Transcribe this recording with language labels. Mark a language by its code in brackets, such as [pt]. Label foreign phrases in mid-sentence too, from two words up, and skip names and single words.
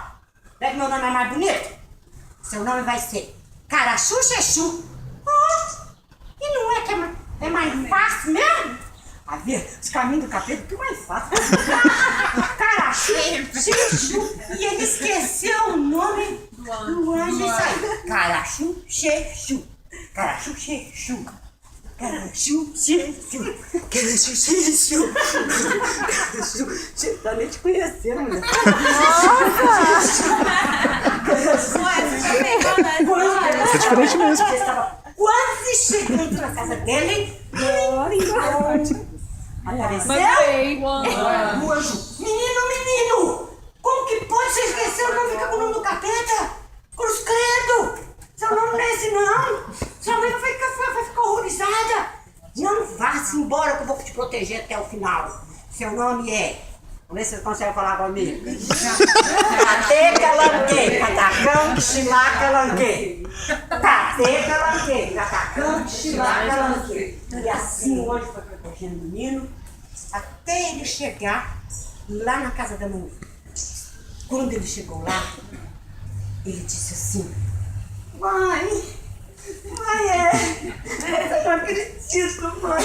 [pt] Pega meu nome é mais bonito. Seu nome vai ser Carachu Xexu. E não é que é mais fácil mesmo? A ver, os caminhos do capeta que mais fácil. Carachu Xexu. E ele esqueceu o nome do anjo e saiu. Carachu Xexu. Carachu Xexu. Carachu Xexu. Carachu Xexu. Carachu Xexu. Tá nem te conhecendo, mulher. Isso é diferente mesmo. Quase chegando na casa dele, apareceu o anjo. Menino, como que pode você esquecer o nome, ficar com o nome do capeta? Cruz credo, seu nome não é esse não. Sua mãe vai ficar horrorizada. Não vá-se embora que eu vou te proteger até o final. Seu nome é... Vamos ver se você consegue falar comigo. Tadê Calanquê, Catacante Xilá Calanquê. Tadê Calanquê, Catacante Xilá Calanquê. E assim o anjo foi protegendo o menino até ele chegar lá na casa da mãe. Quando ele chegou lá, ele disse assim: Mãe, eu não acredito, mãe.